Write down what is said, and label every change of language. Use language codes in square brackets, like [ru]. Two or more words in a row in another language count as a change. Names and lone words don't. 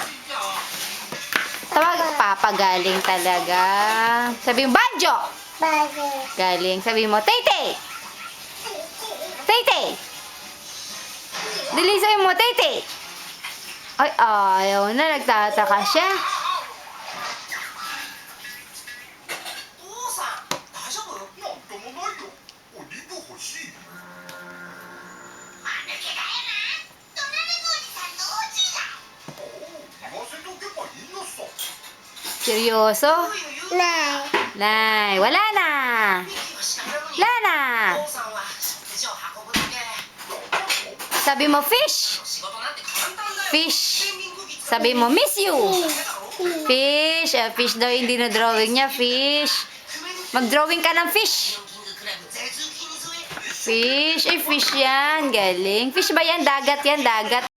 [tl] Tawag, Papa, galing talaga. Sabi mo, Banjo. Bebe. Galing. Sabi mo, Tete. Tete. Dilisan mo, Tete. Ay, ayaw na. Nagtataka siya. [ja] 父さん大丈夫？なんともないよ。お肉欲しい。言わせておけばいいのさ。 [tl] Seryoso? [ja] ない [tl] Nay, wala na. [ja] ミッキーは知らないのに [tl] Wala na. [ja] 父さんは食事を運ぶだけ [tl] Sabi mo, fish. [ja] 仕事なんて簡単だよ [tl] Fish. ペンギングギツ Sabi mo, [en] miss you. [ja] だろ [tl] Fish. Ah, fish daw hindi na drawing niya. Fish. Mag-drawing ka ng fish. [ja] キングクラブ絶品に添え [tl] Fish. Ay, fish yan. Galing. Fish ba yan? Dagat yan. Dagat.